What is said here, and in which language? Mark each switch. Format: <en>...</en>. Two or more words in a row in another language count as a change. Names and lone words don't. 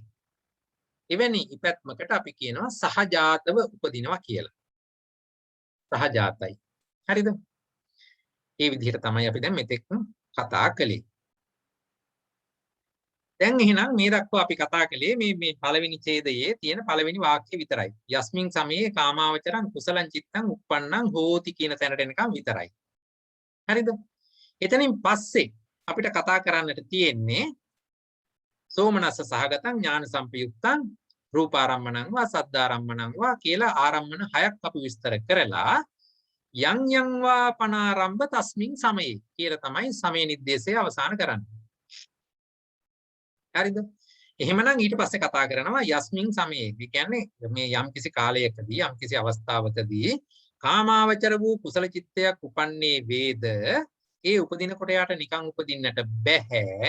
<si>එවැනි ඉපැත්මකට අපි කියනවා සහජාතව උපදිනවා කියලා. සහජාතයි. හරිද? ඒ විදිහට තමයි අපි දැන් මෙතෙක් කතා කළේ. දැන් එහෙනම් මේ දක්වා අපි කතා කළේ මේ පළවෙනි ඡේදයේ තියෙන පළවෙනි වාක්‍ය විතරයි.</si> <pi>යස්මින් සමයේ කාමාවචරං කුසලං චිත්තං uppannං හෝති</pi> <si>කියන තැනට එනකම් විතරයි. හරිද? එතනින් පස්සේ අපිට කතා කරන්නට තියෙන්නේ</si> <pi>සෝමනස්ස සහගතං ඥාන සම්පයුක්තං රූපාරම්මණං වා සද්ධාරම්මණං වා</pi> <si>කියලා ආරම්මන 6ක් අපි විස්තර කරලා</si> <pi>යං යං වා පනාරම්භ තස්මින් සමයේ</pi> <si>කියලා තමයි සමය නිर्देशය අවසන් කරන්නේ. හරිද? එහෙමනම් ඊට පස්සේ කතා කරනවා</si> <pi>යස්මින් සමයේ.</pi> <si>ඒ කියන්නේ මේ යම් කිසි කාලයකදී යම් කිසි අවස්ථාවකදී කාමාවචර වූ කුසල චිත්තයක් උපන්නේ වේද ඒ උපදිනකොට යාට නිකන් උපදින්නට බෑ.</si>